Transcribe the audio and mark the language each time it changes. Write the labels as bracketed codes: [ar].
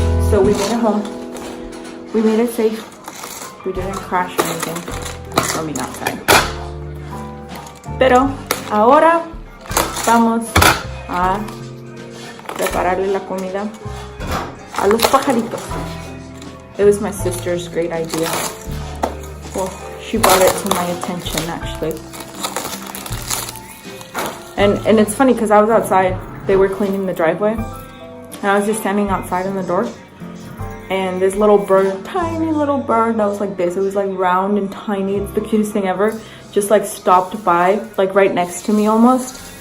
[en] So we made it home. We made it safe. We didn't crash or anything. I mean, outside. [es] Pero ahora vamos a prepararle la comida a los pajaritos. [en] It was my sister's great idea. Well, she brought it to my attention actually. And it's funny because I was outside. They were cleaning the driveway. And I was just standing outside in the door. And this little bird, tiny little bird that was like this, it was like round and tiny, it's the cutest thing ever, just like stopped by, like right next to me almost.